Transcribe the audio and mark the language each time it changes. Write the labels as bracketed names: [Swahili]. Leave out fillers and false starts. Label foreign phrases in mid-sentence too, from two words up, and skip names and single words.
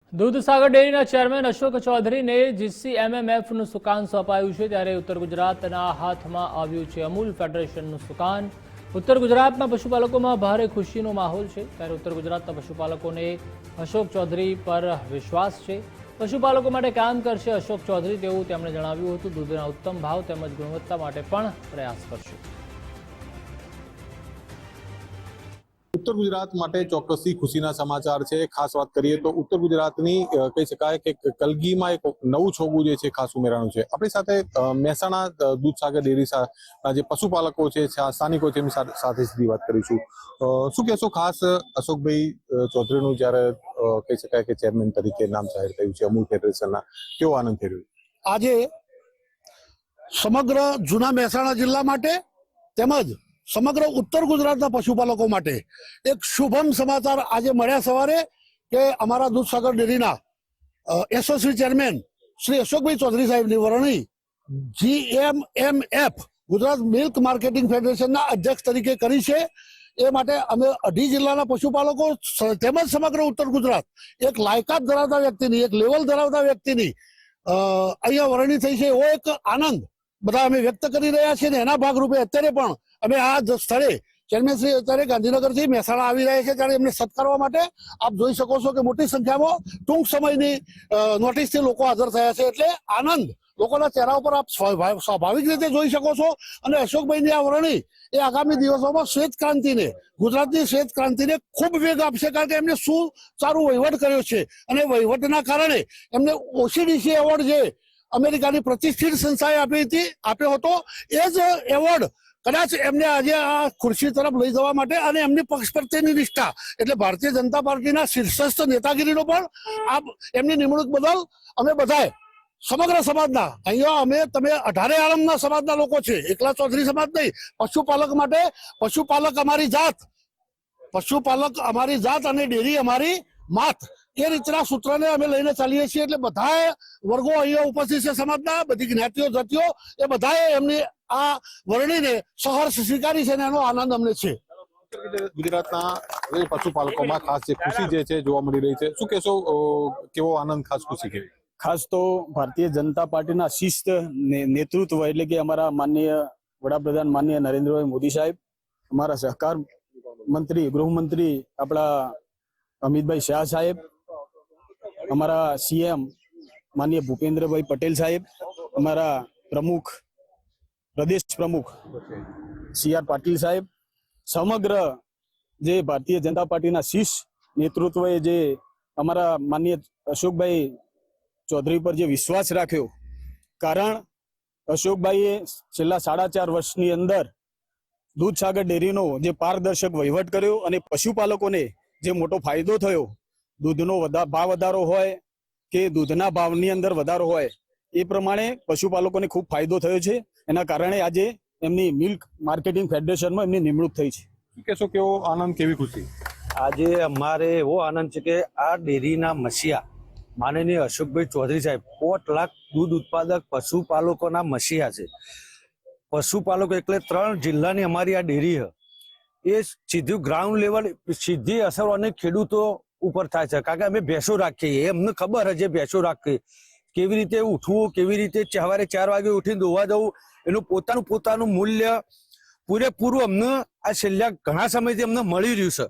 [Gujarati] દૂધસાગર ડેરીના ચેરમેન અશોક ચૌધરીને જીસીએમએમએફનું સુકાન સોંપાયું છે ત્યારે ઉત્તર ગુજરાતના હાથમાં આવ્યું છે અમૂલ ફેડરેશનનું સુકાન। ઉત્તર ગુજરાતના પશુપાલકોમાં ભારે ખુશીનો માહોલ છે ત્યારે ઉત્તર ગુજરાતના પશુપાલકોને અશોક ચૌધરી પર વિશ્વાસ છે। પશુપાલકો માટે કામ કરશે અશોક ચૌધરી તેવું તેમણે જણાવ્યું હતું। દૂધના ઉત્તમ ભાવ તેમજ ગુણવત્તા માટે પણ પ્રયાસ કરશે। ઉત્તર ગુજરાત માટે ચોક્કસી ખુશીના સમાચાર હૈ। ખાસ બાત કરીએ તો ઉત્તર ગુજરાતની કહી શકાય કે કલગીમાં એક નવું છોગું જે છે ખાસ ઉમેરાનું છે। આપણી સાથે મહેસાણા દૂધસાગર ડેરી જે પશુપાલકો છે સ્થાનિકો છે એમની સાથે સીધી વાત કરીશું। શું કહેશો ખાસ અશોકભાઈ ચૌધરીનું જ્યારે કહી શકાય કે ચેરમેન તરીકે નામ જાહેર થયું છે અમૂલ ફેડરેશનના, કેવો આનંદ થઈ રહ્યો છે? આજે સમગ્ર જૂના મહેસાણા જિલ્લા માટે તેમજ સમગ્ર ઉત્તર ગુજરાતના પશુપાલકો માટે એક શુભમ સમાચાર આજ મળ્યા સવારે કે અમારા દૂધસાગર ડેરીના એસોસી ચેરમેન શ્રી અશોકભાઈ ચૌધરી સાહેબની વરણી જીએમએમએફ ગુજરાત મિલ્ક માર્કેટિંગ ફેડરેશનના અધ્યક્ષ તરીકે કરી છે। એ માટે અમે 2 જિલ્લાના પશુપાલકો તેમજ સમગ્ર ઉત્તર ગુજરાત એક લાયકાત ધરાવતા વ્યક્તિની એક લેવલ ધરાવતા વ્યક્તિની અહીંયા વરણી થઈ છે એવો એક આનંદ બધા અમે વ્યક્ત કરી રહ્યા છીએ ને એના ભાગરૂપે અત્યારે પણ અમે આ સ્થળે ચેરમેન શ્રી અત્યારે ગાંધીનગરથી મહેસાણા આવી રહ્યા છે ત્યારે એમને સત્કારવા માટે આપ જોઈ શકો છો કે મોટી સંખ્યામાં ટૂંક સમયની નોટિસથી લોકો હાજર થયા છે એટલે આનંદ લોકોના ચહેરા ઉપર આપ સ્વાભાવિક રીતે જોઈ શકો છો। અને અશોકભાઈની આ વરણી એ આગામી દિવસોમાં શ્વેત ક્રાંતિને ગુજરાતની શ્વેત ક્રાંતિને ખૂબ વેગ આપશે કારણ કે એમને સુચારું વહીવટ કર્યો છે અને વહીવટના કારણે એમને ઓસીડીસી એવોર્ડ જે અમેરિકાની પ્રતિષ્ઠિત સંસ્થાએ આપ્યો હતો એ જ એવોર્ડ કદાચ એમને આજ આ ખુરશી તરફ લઈ જવા માટે અને એમની પક્ષ પ્રત્યેની નિષ્ઠા એટલે ભારતીય જનતા પાર્ટીના શીર્ષસ્થ નેતાગીરીનો પણ આ એમની નિમણૂક બદલ અમે બધાએ સમગ્ર સમાજના અહીંયા અમે તમે 18 આલમના સમાજના લોકો છે, એકલા ચૌધરી સમાજ નહીં। પશુપાલક માટે પશુપાલક અમારી જાત અને ડેરી અમારી માત એ રીતના સૂત્રને અમે લઈને ચાલીએ છીએ એટલે બધાએ વર્ગો અહીંયા ઉપસ્થિત છે સમાજના બધી જ્ઞાતિઓ જાતિઓ એ બધાએ એમની આ વરણીને સહર્ષ સ્વીકારી છે અને એનો આનંદ અમને છે। ગુજરાતના પશુપાલકોમાં ખાસ જે ખુશી જે છે જોવા મળી રહી છે, શું કહેશો કેવો આનંદ ખાસ ખુશી કેવી? ખાસ તો ભારતીય જનતા પાર્ટીના શિસ્ત નેતૃત્વ એટલે કે અમારા માનનીય વડાપ્રધાન માનનીય નરેન્દ્રભાઈ મોદી સાહેબ, અમારા સહકાર મંત્રી ગૃહમંત્રી આપણા અમિતભાઈ શાહ સાહેબ, હમારા સીએમ માનનીય ભૂપેન્દ્ર ભાઈ પટેલ સાહેબ, હમારા પ્રમુખ પ્રદેશ પ્રમુખ સીઆર પાટિલ સાહેબ, સમગ્ર જે ભારતીય જનતા પાર્ટી ના શીર્ષ નેતૃત્વ જે હમારા માનનીય અશોક ભાઈ ચૌધરી પર જે વિશ્વાસ રાખ્યો કારણ અશોક ભાઈ છેલ્લા 4.5 વર્ષની અંદર દૂધસાગર ડેરીનો જે પારદર્શક વહીવટ કર્યો અને પશુપાલકોને જે મોટો ફાયદો થયો, દૂધનો ભાવ વધારો હોય કે દૂધના ભાવની અંદર વધારો હોય એ પ્રમાણે પશુપાલકોને ખૂબ ફાયદો થયો છે। એના કારણે આજે એમની મિલ્ક માર્કેટિંગ ફેડરેશન મેં એમની નિમણૂક થઈ છે। કહેશો કેવો આનંદ કેવી ખુશી? આજે અમારે એવો આનંદ છે કે આ ડેરીના મસીહા માનનીય અશોકભાઈ ચૌધરી સાહેબ 1 લાખ દૂધ ઉત્પાદક પશુપાલકોના મસીહા છે। પશુપાલકો એટલે 3 જિલ્લાની અમારી આ ડેરી છે એ સીધું [English] ground level [Gujarati] સીધી અસર અને ખેડૂતો ઉપર થાય છે કારણ કે અમે ભેંસો રાખીએ એમને ખબર છે ભેંસો રાખીએ કેવી રીતે ઉઠવું કેવી રીતે સવારે 4 વાગે ઉઠીને દોવા જવું એનું પોતાનું મૂલ્ય પૂરેપૂરું અમને આ છેલ્લા ઘણા સમયથી અમને મળી રહ્યું છે।